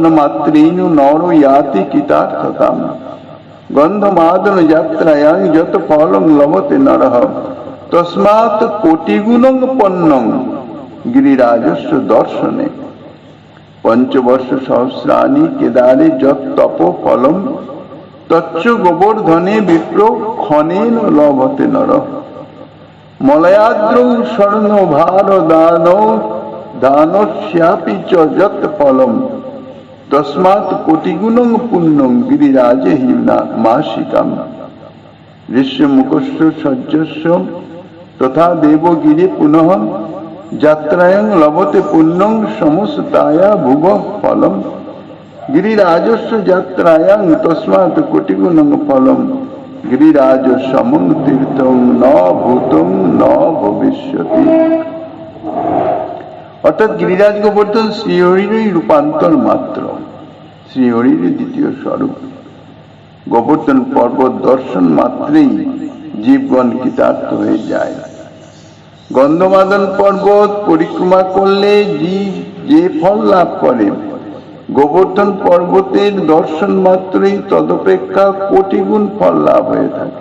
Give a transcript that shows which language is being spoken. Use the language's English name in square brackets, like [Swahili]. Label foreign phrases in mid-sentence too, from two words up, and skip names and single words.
[Sanskrit] মাত্রেণ নর ইয়াতি কৃতার্থতাম গন্ধমাদন যাত্রায়াং যত ফলং লভতে নরঃ তস্মাৎ কোটিগুণং পন্নং গিরিরাজস্য দর্শনে পঞ্চবর্ষ সহস্রাণি কেদারে যত তপ ফলম তচ্চ গোবর্ধনে বিপ্র ক্ষণেন লভতে নরঃ মলয়াদ্রৌ স্বর্ণ ভার দানস্যাপি চ যত ফলম তস্মাৎ কোটিগুণং পুণ্যং গিরিরাজে হি মাসিকাম ঋষ্যমুখস্য সহ্যস্য তথা দেবগিরি পুনঃ যাত্রায়াং লভতে পুণ্যং সমস্তায়া ভুব ফলম গিরিরাজস্য যাত্রায়াং তস্মাৎ কোটিগুণং ফলম গিরিরাজ সমং তীর্থং ন ভূতং ন ভবিষ্যতি। [Bangla] অর্থাৎ গিরিরাজ গোবর্ধন শ্রীহরিরই রূপান্তর মাত্র, শ্রীহরির দ্বিতীয় স্বরূপ। গোবর্ধন পর্বত দর্শন মাত্রেই জীবগণ কৃতার্থ হয়ে যায়। গন্ধমাদন পর্বত পরিক্রমা করলে জীব যে ফল লাভ করে, গোবর্ধন পর্বতের দর্শন মাত্রই তদপেক্ষা কোটি গুণ ফল লাভ হয়ে থাকে।